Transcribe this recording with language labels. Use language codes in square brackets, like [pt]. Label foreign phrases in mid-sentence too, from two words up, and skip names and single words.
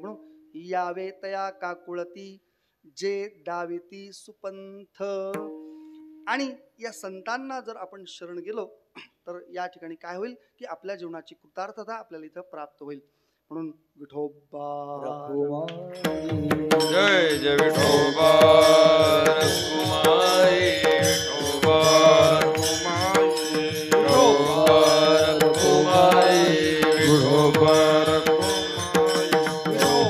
[mr] म्हणून यावे तया काकुळती जे दावेती सुपंथ. आणि या संतांना जर आपण शरण गेलो तर या ठिकाणी काय होईल की आपल्या जीवनाची कृतार्थता आपल्याला इथं प्राप्त होईल. म्हणून विठोबा जय जय विठोबा रखुमाई विठोबा रखुमाई विठोबा रखुमाई